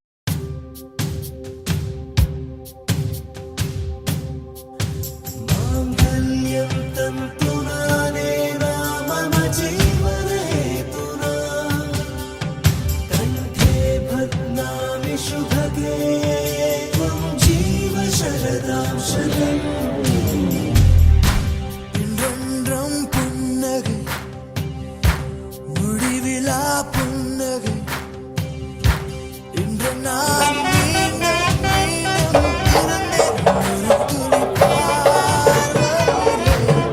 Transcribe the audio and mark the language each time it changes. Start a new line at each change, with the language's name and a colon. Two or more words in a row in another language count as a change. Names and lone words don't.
Sanskrit: मांगल्यं तन्तुनाने मम जीवने हेतुना कंठे बध्नामि शुभगे त्वं जीव शरदां शतम्
Tamil: இன்றென்றும் புன்னகை முடிவிலா புன்னகை இன்று நான் மீண்டும் மீண்டும் பிறந்தேன் ஒரு துளி பார்வையிலே